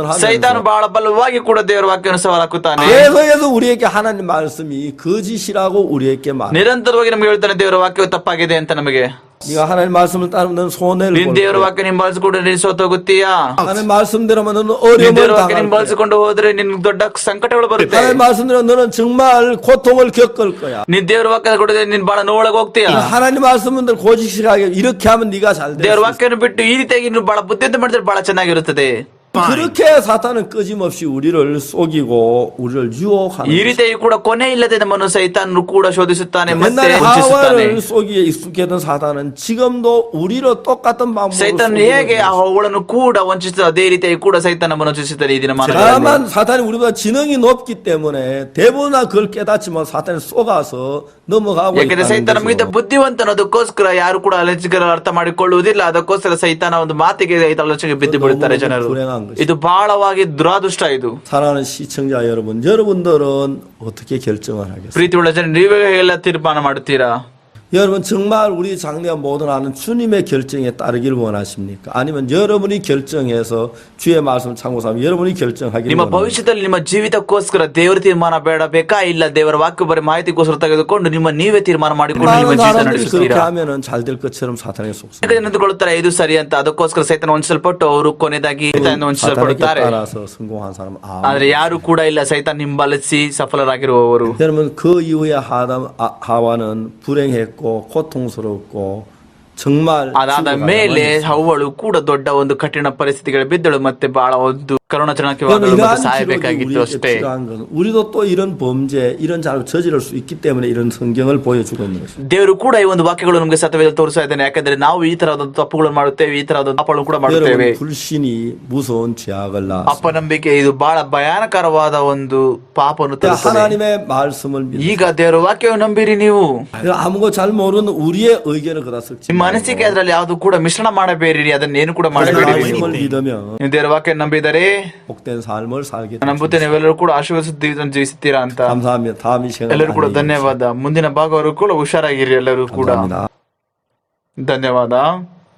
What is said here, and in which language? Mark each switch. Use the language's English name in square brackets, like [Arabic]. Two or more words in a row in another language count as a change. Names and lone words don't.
[Kannada] ಸೈತಾನು [Korean] 하면서 [Kannada] ಬಹಳ ಬಲವಾಗಿ ಕೂಡ ದೇವರ ವಾಕ್ಯವನ್ನು ಸವಾಲಾಕುತ್ತಾನೆ. [Korean] 계속해서 우리에게 하나님 말씀이 거짓이라고 우리에게 말. [Kannada] ನಿರಂತರವಾಗಿ ನಮಗೆ ಹೇಳ್ತಾನೆ ದೇವರ ವಾಕ್ಯವು ತಪ್ಪಾಗಿದೆ ಅಂತ ನಮಗೆ. [Korean] 네가 하나님 말씀을 따르면 너는 손해를 [Kannada] ನೀನ್ [Korean] 볼 [Kannada] ದೇವರ [Korean] 거야. [Kannada] ವಾಕ್ಯ ನೀನ್ ಬಳಸಿಕೊಂಡು ನೀನ್ ಸೋತೋಗುತ್ತೀಯಾ? [Korean] 하나님 말씀대로만 너는 [Kannada] ನೀನ್ [Korean] 어려움을 [Kannada] ದೇವರ ವಾಕ್ಯ [Korean] 당할 [Kannada] ನೀನ್ [Korean] 거야. [Kannada] ಬಳಸಿಕೊಂಡು ಹೋದ್ರೆ ನಿನ್ ದೊಡ್ಡ ಸಂಕಟಗಳು ಬರುತ್ತೆ. [Korean] 하나님 말씀대로 너는 정말 고통을 겪을 거야. [Kannada] ನೀನ್ ದೇವರ ವಾಕ್ಯ ಕೊಡದೆ ನೀನ್ ಬಹಳ ನೋವೊಳಗೆ ಹೋಗ್ತೀಯಾ? [Korean] 하나님 말씀들 고지식하게 이렇게 하면 네가 잘 돼. [Kannada] ದೇವರ ವಾಕ್ಯವನ್ನು ಬಿಟ್ಟು ಈ ರೀತಿಯಾಗಿ ನೀನು ಬಹಳ ಬುದ್ಧಿವಂತ ಮಾಡಿದ್ರೆ ಬಹಳ ಚೆನ್ನಾಗಿರುತ್ತದೆ. [Korean] 그렇게 사탄은 끊임없이 우리를 속이고 우리를 유혹하는. [Kannada] ಈ ರೀತಿಯಾಗಿ ಕೂಡ ಕೊನೆ ಇಲ್ಲದೆ ನಮ್ಮನ್ನು ಸೈತಾನನು ಕೂಡ ಶೋಧಿಸುತ್ತಾನೆ ಮತ್ತೆ [Korean] 옛날에 [Kannada] ವಂಚಿಸುತ್ತಾನೆ. [Korean] 하와를 속이에 익숙했던 사탄은 지금도 우리로 똑같은 방법으로 [Kannada] ಸೈತಾನನು ಹೇಗೆ ಆ ಹವ್ವಳನ್ನು ಕೂಡ ವಂಚಿಸಿದ ಅದೇ ರೀತಿಯಾಗಿ ಕೂಡ ಸೈತಾನ ನಮ್ಮನ್ನು ವಂಚಿಸುತ್ತಾನೆ ಈ ದಿನಮಾನಗಳಲ್ಲಿ. [Korean] 다만 사탄이 우리보다 지능이 높기 때문에 대부분 그걸 깨닫지만 사탄이 속아서 넘어가고 [Kannada] ಯಾಕಂದ್ರೆ [Korean] 있다는 [Kannada] ಸೈತಾನ ನಮಗಿಂತ [Korean] 거죠. [Kannada] ಬುದ್ಧಿವಂತ ಅನ್ನೋದಕ್ಕೋಸ್ಕರ ಯಾರು ಕೂಡ ಅಲಚಿಕರ ಅರ್ಥ ಮಾಡಿಕೊಳ್ಳುವುದಿಲ್ಲ. ಅದಕ್ಕೋಸ್ಕರ ಸೈತಾನ ಒಂದು ಮಾತಿಗೆ ಆಲೋಚನೆಗೆ ಬಿದ್ದು ಬಿಡುತ್ತಾರೆ ಜನರು. ಇದು ಬಹಳವಾಗಿ ದುರಾದೃಷ್ಟ. ಇದು [Korean] 사랑하는 시청자 여러분, 여러분들은 어떻게 결정을 하겠어요? [Kannada] ಪ್ರೀತಿಯುಳ್ಳ ಜನ, ನೀವೇ ಎಲ್ಲ ತೀರ್ಮಾನ ಮಾಡುತ್ತೀರಾ? [Korean] 여러분 정말 우리 장래가 모든 아는 주님의 결정에 따르기를 원하십니까? 아니면 여러분이 결정해서 주의 말씀 참고하면 여러분이 결정하기를 [Kannada] ನಿಮ್ಮ [Korean] 원하십니까? [Kannada] ಭವಿಷ್ಯದಲ್ಲಿ ನಿಮ್ಮ ಜೀವಿತಕ್ಕೋಸ್ಕರ ದೇವರ ತೀರ್ಮಾನ ಬೇಡಬೇಕಾ, ಇಲ್ಲ ದೇವರ ವಾಕ್ಯ ಬರೀ ಮಾಹಿತಿಗೋಸ್ಕರ ತೆಗೆದುಕೊಂಡು ನೀವೇ ತೀರ್ಮಾನ ಮಾಡಿಕೊಂಡು ನಿಮ್ಮ [Korean] 많은 [Kannada] ಜೀವಿತ [Korean] 사람들이 그렇게 [Kannada] ನಡೆಸುತ್ತೀರಾ? [Korean] 하면은 잘 될 것처럼 사탄에게 속습니다. [Kannada] ಯಾಕಂದ್ರೆ ನಿಂತುಕೊಳ್ಳುತ್ತಾರೆ ಇದು ಸರಿ ಅಂತ. ಅದಕ್ಕೋಸ್ಕರ ಸೈತಾನ ವಂಚಿಸಲ್ಪಟ್ಟು ಅವರು ಕೊನೆಯದಾಗಿ ಸೈತಾನನಿಂದ [Korean] 사탄에게 [Kannada] ವಂಚಿಸಲ್ಪಡುತ್ತಾರೆ. [Korean] 따라서 성공한 사람은 [Kannada] ಆದ್ರೆ ಯಾರು ಕೂಡ ಇಲ್ಲ ಸೈತಾನ ಹಿಂಬಾಲಿಸಿ ಸಫಲರಾಗಿರುವವರು. [Korean] 여러분 그 이후에 하와는 불행했고 고통스럽고 정말 [Kannada] ಅದಾದ ಮೇಲೆ ಹವ್ವಳು ಕೂಡ ದೊಡ್ಡ ಒಂದು ಕಠಿಣ ಪರಿಸ್ಥಿತಿಗಳು ಬಿದ್ದಳು, ಮತ್ತೆ ಬಹಳ ಒಂದು ಕರುಣಾಜನಕವಾಗಿ ಮತ್ತೆ ಸಾಯಬೇಕಾಗಿತ್ತು ಅಷ್ಟೇ. [Korean] 우리도 또 이런 범죄, 이런 잘 저지를 수 있기 때문에 이런 성경을 보여주고 있는 것입니다. [Kannada] ದೇವರು ಕೂಡ ಈ ಒಂದು ವಾಕ್ಯಗಳು ನಮಗೆ ಸತ್ಯವೇದ ತೋರಿಸ್ತಾ ಇದ್ದಾನೆ. ಯಾಕಂದ್ರೆ ನಾವು ಈ ತರಹದ ತಪ್ಪುಗಳನ್ನು ಮಾಡುತ್ತೇವೆ, ಈ ತರಹದ ಪಾಪಗಳನ್ನು ಕೂಡ ಮಾಡುತ್ತೇವೆ. [Korean] 여러분 불신이 무서운 죄악을 낳았습니다. [Kannada] ಅಪನಂಬಿಕೆ ಇದು ಬಹಳ ಭಯಾನಕರವಾದ ಒಂದು ಪಾಪವನ್ನು ತರುತ್ತದೆ. [Korean] 하나님의 말씀을 믿으세요. [Kannada] ಈಗ ದೇವರ ವಾಕ್ಯವನ್ನು ನಂಬಿರಿ ನೀವು. [Korean] 아무것도 잘 모르는 우리의 의견을 그다 섞지 [Kannada] ನಿಮ್ಮ ಅನಿಸಿಕೆ ಅದರಲ್ಲಿ ಯಾವುದು ಕೂಡ ಮಿಶ್ರಣ ಮಾಡಬೇಡಿರಿ, ಅದನ್ನೇನು ಕೂಡ ಮಾಡಬೇಡಿ. [Korean] 말씀을 믿으면 [Kannada] ನೀವು ದೇವರ ವಾಕ್ಯ ನಂಬಿದರೆ [Korean] 복된 삶을 살게 [Kannada] ನಂಬುತ್ತೆ ನೀವೆಲ್ಲರೂ ಕೂಡ ಆಶೀರ್ವದಿಸಿ ಜೀವಿಸುತ್ತೀರಾ ಅಂತ. [Korean] 감사합니다. 다음 이 시간에 [Kannada] ಎಲ್ಲರೂ ಕೂಡ ಧನ್ಯವಾದ. ಮುಂದಿನ ಭಾಗವರೆಗೂ ಕೂಡ ಹುಷಾರಾಗಿರಿ ಎಲ್ಲರೂ ಕೂಡ. [Korean] 감사합니다. [Kannada] ಧನ್ಯವಾದ.